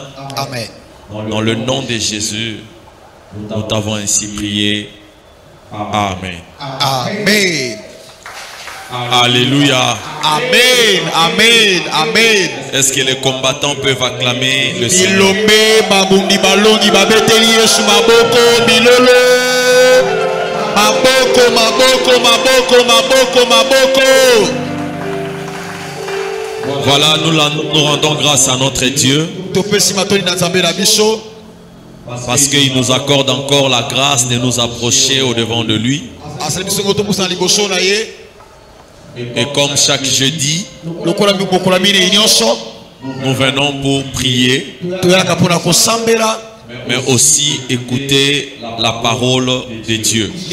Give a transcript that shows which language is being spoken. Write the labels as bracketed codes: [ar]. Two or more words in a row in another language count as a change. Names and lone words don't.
[fr] Amen. Dans le nom de Jésus, nous t'avons ainsi prié. Amen. Amen. Alléluia. Amen. Amen. Amen. Est-ce que les combattants peuvent acclamer le Seigneur? [ln] Bilombe babundi balongi babeteli Yesu maboko bilolo. Maboko maboko maboko maboko maboko. [fr] Voilà, nous rendons grâce à notre Dieu parce qu'il nous accorde encore la grâce de nous approcher au-devant de lui. Et comme chaque jeudi, nous venons pour prier, mais aussi écouter la parole de Dieu.